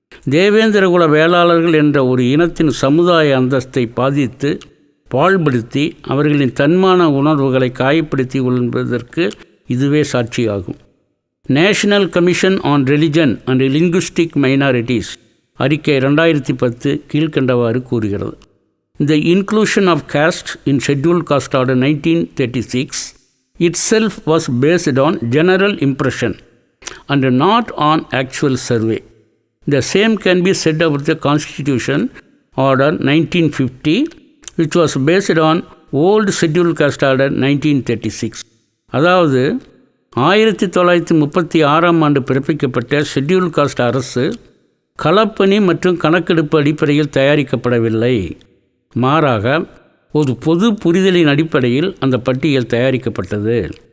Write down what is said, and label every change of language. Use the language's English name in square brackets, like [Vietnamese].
[Tamil] தேவேந்திரகுல வேளாளர்கள் என்ற ஒரு இனத்தின் சமுதாய அந்தஸ்தை பாதித்து பாழ்படுத்தி அவர்களின் தன்மான உணர்வுகளை காயப்படுத்தி கொள்வதற்கு இதுவே சாட்சியாகும். National commission on religion and linguistic minorities அறிக்கை 2010 கீழ்கண்டவாறு கூறுகிறது. [English] The inclusion of caste in Scheduled Caste Order 1936 itself was based on general impression and not on actual survey. The same can be said about the Constitution Order 1950, which was based on Old Scheduled Caste Order 1936. [Tamil] அதாவது 1936ஆம் ஆண்டு பிறப்பிக்கப்பட்ட scheduled caste அரசு களப்பணி மற்றும் கணக்கெடுப்பு அடிப்படையில் தயாரிக்கப்படவில்லை. மாறாக ஒரு பொது புரிதலின் அடிப்படையில் அந்த பட்டியல் தயாரிக்கப்பட்டது.